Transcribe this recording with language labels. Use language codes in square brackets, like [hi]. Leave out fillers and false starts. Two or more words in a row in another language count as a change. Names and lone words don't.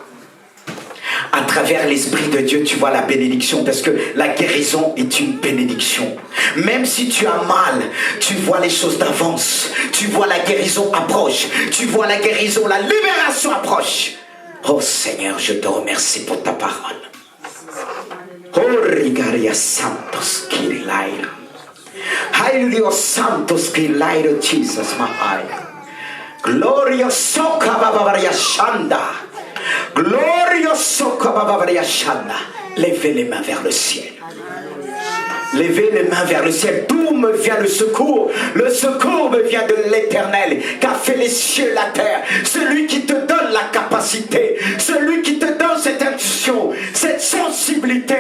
[fr] À travers l'Esprit de Dieu, tu vois la bénédiction, parce que la guérison est une bénédiction. Même si tu as mal, tu vois les choses d'avance. Tu vois la guérison approche. Tu vois la guérison, la libération approche. Oh Seigneur, je te remercie pour ta parole. Oh, Rigaria Santos Kilaira. Hallelujah Santos Kilaira, Jesus, my eye. Gloria Soka Bavaria Shanda. Gloria Soka Bavaria Shanda. Levez les mains vers le ciel. Levez les mains vers le ciel. D'où me vient le secours? Le secours me vient de l'Éternel, qui a fait les cieux et la terre. Celui qui te donne la capacité, celui qui te donne cette intuition, cette sensibilité.